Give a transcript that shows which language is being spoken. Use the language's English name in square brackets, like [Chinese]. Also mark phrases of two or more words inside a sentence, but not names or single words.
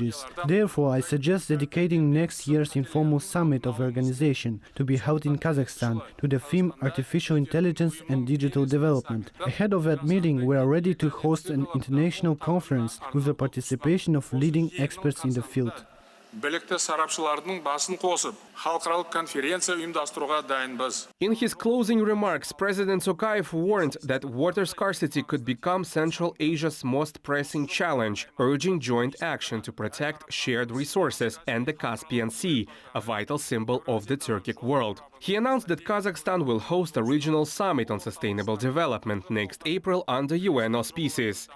[English] Therefore, I suggest dedicating next year's informal summit of the organization to be held in Kazakhstan to the theme Artificial Intelligence and Digital Development. Ahead of that meeting, we are ready to host an international conference with the participation of leading experts in the field. [Kazakh] білікті сарапшылардың басын қосып, халықаралық конференция ұйымдастыруға дайынбыз. [English] In his closing remarks, President Tokayev warned that water scarcity could become Central Asia's most pressing challenge, urging joint action to protect shared resources and the Caspian Sea, a vital symbol of the Turkic world. He announced that Kazakhstan will host a regional summit on sustainable development next April under UN auspices.